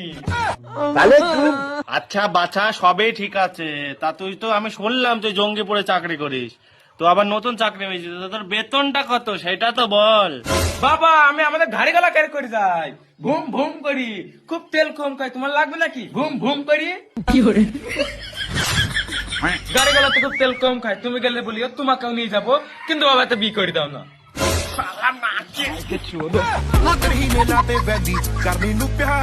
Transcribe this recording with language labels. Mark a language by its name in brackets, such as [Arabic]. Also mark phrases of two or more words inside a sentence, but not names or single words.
[Bangla] আচ্ছা বাছা সবই ঠিক আছে, তা তুই তো আমি শুনলাম তুই জঙ্গিপুরে চাকরি করিস, তো আবার নতুন চাকরি পেয়েছিস, তো তোর বেতনটা কত সেটা তো বল। বাবা আমি আমাদের গাড়ি গলা ক্যারি করে যাই, ভুম ভুম করি, খুব তেল কম খাই, তোমার লাগবে নাকি? ভুম ভুম করি। গাড়ি গলাতে খুব তেল কম খাই, তুমি গেলে বলিও তোমাকেও নিয়ে যাবো, কিন্তু বাবা তো বিয়ে করে দাও না। [Punjabi] ਲੱਗ ਰਹੀ ਮੇਲਾ ਤੇ ਵੈਦੀ ਕਰਨੀ ਨੂੰ ਪਿਆਰ